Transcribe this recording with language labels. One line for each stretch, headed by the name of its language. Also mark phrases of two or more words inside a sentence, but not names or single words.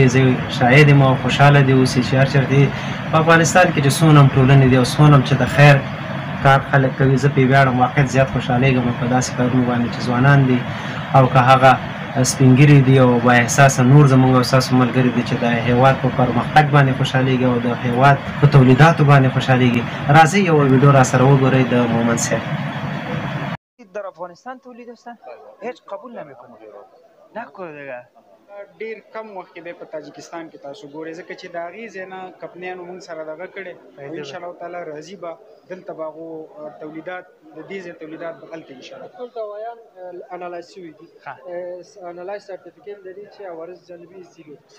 Pashto: زه شاید یم او خوشحاله دې اوسي چې هر چېرته په افغانستان کې چې څونه هم ټولنې دي او څونه هم چې د خیر کار خلک کوي، زه پرې ویاړم. واقعیت زیات خوشحالېږم په داسې کارونو باندې چې ځوانان دي او که هغه سپینګیري دي او با احساسه نور زموږ او ستاسو ملګري دي چې د هېواد په پرمختګ باندې خوشحالېږي او د هېواد په تولیداتو باندې خوشحالېږي. راځئ یوه ویډیو را سره وګورئ د مومن صاحب.
Persian: در افغانستان تولید هستن هیچ قبول نمیکنه نکنه دیگه.
Pashto: ډیر کم وخت کې په تاجکستان کې تاسو ګورئ ځکه چې د هغې ځای نه کمپنیانو موږ سره دغه کړی او انشاءالله تعالی راځي به دلته به هغو تولیدات د دې ځای تولیدات به هلته انشاءالله ټول دوايان انالایز شوي دي.
English: analyse certificate
Pashto: لري چې عوارض جانبي زیرو